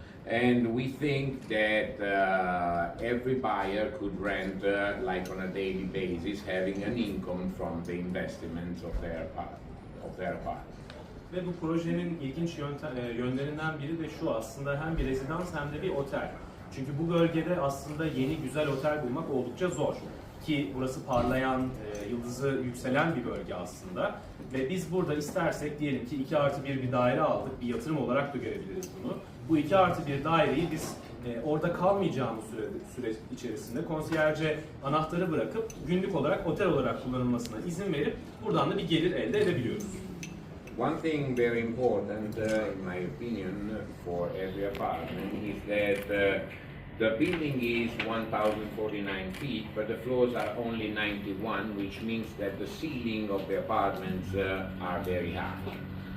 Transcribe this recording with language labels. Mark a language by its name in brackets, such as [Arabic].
[English] And we think that every buyer could rent like on a daily basis, having an income from the investments of their apartment. [Turkish] Ve bu projenin ilginç yönlerinden biri de şu, aslında hem bir rezidans hem de bir otel. Çünkü bu bölgede aslında yeni güzel otel bulmak oldukça zor. ki burası parlayan, yıldızı yükselen bir bölge aslında. Ve biz burada istersek diyelim ki 2+1 bir daire aldık, bir yatırım olarak da görebiliriz bunu. Bu 2+1 daireyi biz orada kalmayacağımız süre içerisinde konsiyerce anahtarı bırakıp günlük olarak otel olarak kullanılmasına izin verip buradan da bir gelir elde edebiliyoruz. [English] One thing very important, in my opinion, for every apartment is that the building is 1,049 feet, but the floors are only 91, which means that the ceiling of the apartments are very high.